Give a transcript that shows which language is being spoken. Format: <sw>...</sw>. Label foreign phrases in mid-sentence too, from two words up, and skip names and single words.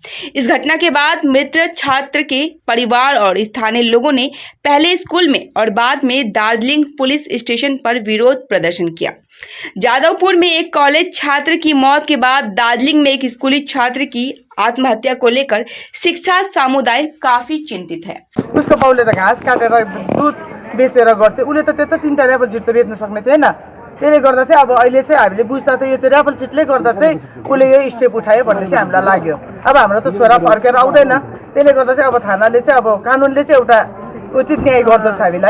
<hi>इस घटना के बाद मृत छात्र के परिवार और स्थानीय लोगों ने पहले स्कूल में और बाद में दार्जिलिंग पुलिस स्टेशन पर विरोध प्रदर्शन किया। जादवपुर में एक कॉलेज छात्र की मौत के बाद दार्जिलिंग में एक स्कूली छात्र की आत्महत्या को लेकर शिक्षा समुदाय काफी चिंतित है।</hi> <ne>उसको बाउले त घाँस काटेर दुध बेचेर गर्थे। उसले त त्यस्तो 3टा</ne> <en>raffle sheet</en> <ne>त बेच्न सक्ने थिएन। त्यसले गर्दा चाहिँ अब अहिले चाहिँ हामीले बुझ्दा त यो चाहिँ ऱ्यापल सिटले गर्दा चाहिँ उसले यो स्टेप उठायो भन्ने चाहिँ हामीलाई लाग्यो। अब हाम्रो त छोरा फर्केर आउँदैन। त्यसले गर्दा चाहिँ अब थानाले चाहिँ अब कानुनले चाहिँ एउटा उचित न्याय गर्दछ हामीलाई।</ne>